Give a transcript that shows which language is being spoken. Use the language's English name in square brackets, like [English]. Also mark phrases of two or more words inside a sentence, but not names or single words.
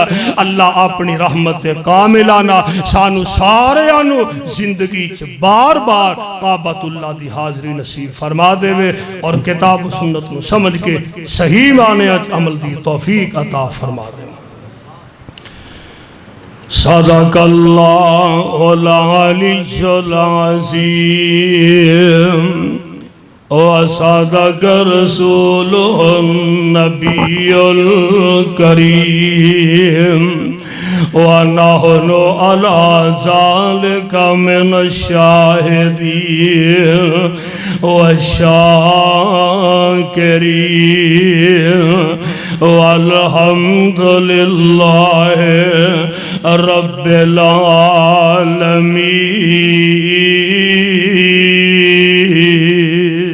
[Punjabi] اللہ اپنی رحمت کاملانہ سانوں ساریاں نوں زندگی چ بار بار کعبۃ اللہ دی حاضری نصیب فرما دیوے اور کتاب سنت نوں سمجھ کے صحیح معنے عمل دی توفیق عطا فرما دے. [Arabic] صدق الله العلي العظيم وصدق رسوله النبي الكريم ونحن على ذلك من الشاهدين والشاكرين والحمد لله رب العالمين.